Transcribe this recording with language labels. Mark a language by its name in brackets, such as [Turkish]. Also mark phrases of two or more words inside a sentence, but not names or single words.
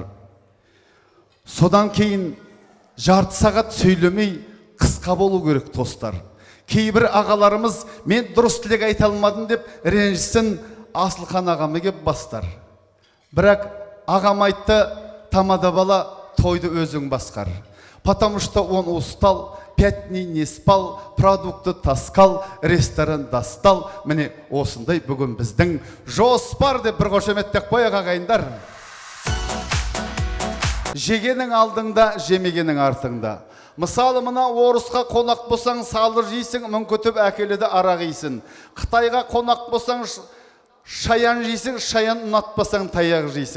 [Kazakh] Содан кейін жарты сағат сөйлемей қысқа болу керек тостар. Кейбір ағаларымыз мен дұрыс тілек айта алмадым деп ренжісін, Асылхан ағамы кеп бастар. Бірақ ағам айтты, тамада бала, тойды өзің басқар. [Russian] Потому что он устал, 5 дней не спал, продукты таскал, ресторан достал. [Kazakh] Міне осындай бүгін біздің жоспар деп бір қошеметтек қояқ ағайындар. Жегенің алдыңда, жемегенің артыңда. Мысалы мына орысқа қонақ болсаң салыр жейсің, мүңкітіп әкеледі арақ жейсің. Қытайға қонақ болсаң шаян жейсің, шаян ұнатпасаң таяқ жейсің.